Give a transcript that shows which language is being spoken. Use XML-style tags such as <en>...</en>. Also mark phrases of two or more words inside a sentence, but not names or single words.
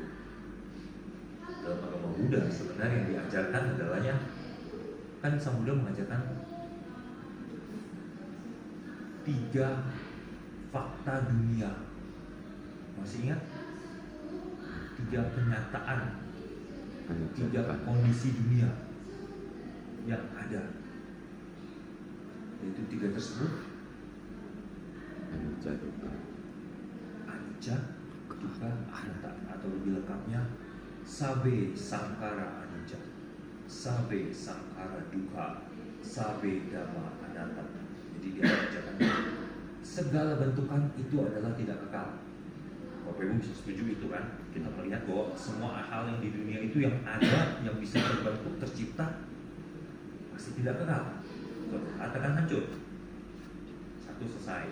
<id>Dalam agama Buddha sebenarnya yang diajarkan adalahnya, kan Sang Buddha mengajarkan 3 fakta dunia. Masih ingat? 3 kenyataan, 3 kondisi dunia yang ada. Yaitu 3 tersebut:</id> <pi>anicca, dukkha,</pi> <id>anatta, atau lebih lengkapnya</id> <pi>Sabe Sangkara Anicca, Sabe Sangkara Dukkha, Sabe Dhamma Anatta.</pi> <id>Jadi dia mengajarkan segala bentukan itu adalah tidak kekal. Bapak Ibu bisa setuju itu kan? Kita melihat bahwa semua hal yang di dunia itu yang ada, yang bisa terbentuk, tercipta, pasti tidak kekal. Katakan hancur. Satu, selesai.</id>